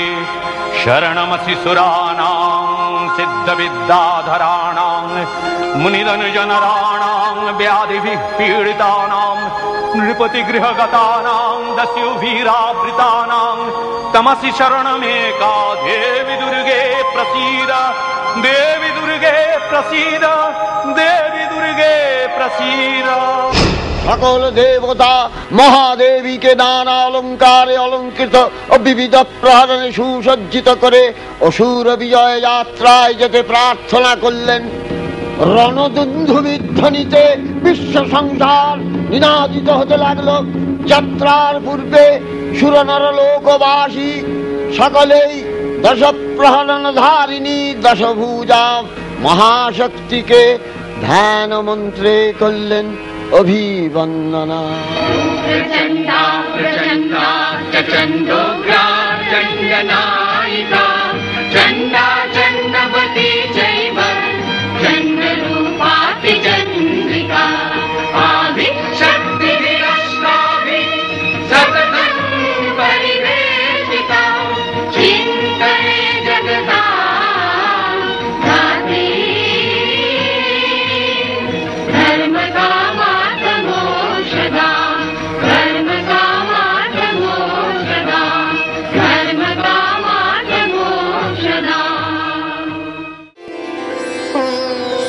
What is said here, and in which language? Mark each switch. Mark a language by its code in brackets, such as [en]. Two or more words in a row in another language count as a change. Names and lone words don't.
[sa] शरणमसि सुराणां सिद्धविद्याधराणां मुनिजनराणां व्याधिभिः पीडितानां नृपतिगृहगतानां दस्युभिरावृतानां। तमसि शरणमेका देवी दुर्गे प्रसीद। देवी दुर्गे प्रसीद। देवी दुर्गे प्रसीद। [bn] সকল দেবতা মহাদেবীকে নানা অলঙ্কারে অলঙ্কৃত ও বিবিধ প্রহরণে সুসজ্জিত করে অসুর বিজয় যাত্রায় যেতে প্রার্থনা করলেন। রণদুন্ধুবির ধ্বনিতে বিশ্ব সংসার নিনাদিত হতে লাগলো। যাত্রার পূর্বে সুরনর লোকবাসী সকলেই দশ প্রহরণ ধারিণী দশভুজা মহাশক্তিকে ধ্যান মন্ত্রে করলেন অভিবন্দনা। [sa] प्रचण्डा प्रचण्डा चण्डोग्रा चण्डनायिका चण्डा चण्डवती चैव चण्डरूपाति चन्द्रिका आदिशक्तिभिरष्टाभिः सततं परिवेशिता चिन्तये जगता धात्री धर्मकामार्थमोक्षदा धर्मकामार्थमोक्षदा धर्मकामार्थमोक्षदा।